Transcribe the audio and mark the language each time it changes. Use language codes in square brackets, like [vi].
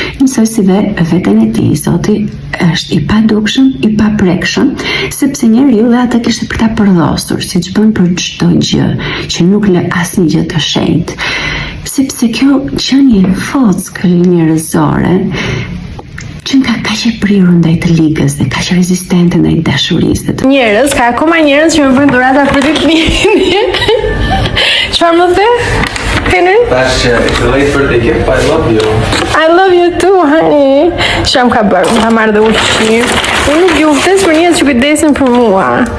[sq] Njësoj dhe veten e tij, Zoti është i padukshëm, i paprekshëm, sepse njeriu dhe atë kishte për ta përdhosur, siç bën për çdo gjë, që nuk lë asnjë gjë të shenjtë. Sepse kjo qenie e fockë njerëzore që nga kaq e prirur ndaj të ligës dhe kaq rezistente ndaj dashurisë. Njerëz, ka akoma njerëz që më bëjnë dhurata për ditëlindjen. Çfarë më the? Henry? [en] Tash, it's late for the gift, I love you. I love you too, honey. [sq] Çam ka bërë, më ka marrë dhe ushqim. Unë nuk ju ftes për njerëz që kujdesin për mua.